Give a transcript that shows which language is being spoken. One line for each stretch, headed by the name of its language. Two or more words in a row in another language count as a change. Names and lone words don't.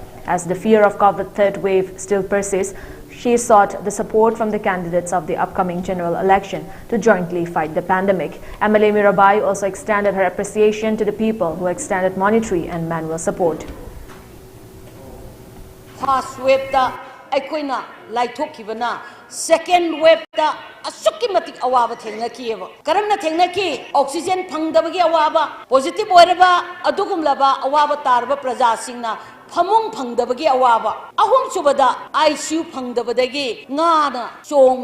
English: As the fear of COVID third wave still persists, she sought the support from the candidates of the upcoming general election to jointly fight the pandemic. MLA Mirabai also extended her appreciation to the people who extended monetary and manual support. First wave
Manipuri: da aikoina laithokibana
English: second wave
Manipuri: ta asukki matik awaba thengna ki eba karamna thengna ki oxygen phangdabagi awaba positive oiraba adugumlaba awaba tarba praja singna phamung phangdabagi awaba ahum subada ICU phangdabadagi ngana chong